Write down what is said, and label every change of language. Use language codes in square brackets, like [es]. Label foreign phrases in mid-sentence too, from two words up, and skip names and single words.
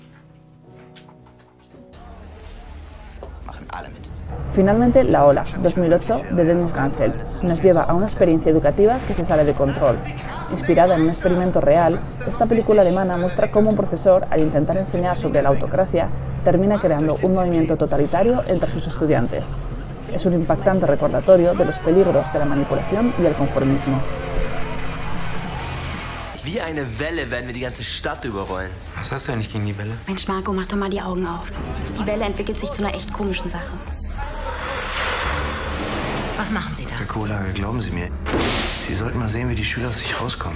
[es] Finalmente, La Ola, 2008, de Denis Gansel, nos lleva a una experiencia educativa que se sale de control. Inspirada en un experimento real, esta película alemana muestra cómo un profesor, al intentar enseñar sobre la autocracia, termina creando un movimiento totalitario entre sus estudiantes. Es un impactante recordatorio de los peligros de la manipulación y el conformismo. [de] Wie eine Welle werden wir die ganze Stadt überrollen. Was hast du eigentlich gegen die Welle? Mensch, Marco, mach doch mal die Augen auf. Die Welle entwickelt sich zu einer echt komischen Sache. Was machen Sie da? Herr Kohlage, glauben Sie mir, Sie sollten mal sehen, wie die Schüler aus sich rauskommen.